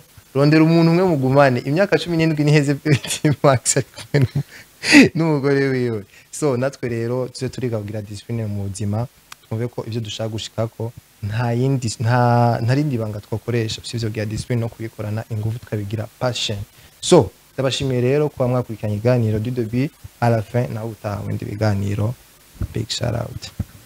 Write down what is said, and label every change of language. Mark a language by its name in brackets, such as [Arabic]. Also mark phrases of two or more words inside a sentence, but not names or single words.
[Rundi] Rondera umuntu umwe mugumane imyaka 17 niheze Max n'umugore wiwe. So natwe rero tuze turiga kugira discipline mu buzima, twumve ko ibyo dushaka gushikako nta rindi banga twakoresha sivyo bya discipline no kubikorana ingufu tukabigira passion. So ndabashimiye rero kuba mwakurikiranye iganiro [French] du début à la fin [Rundi] na utaha windi biganiro. [English] Big shout out.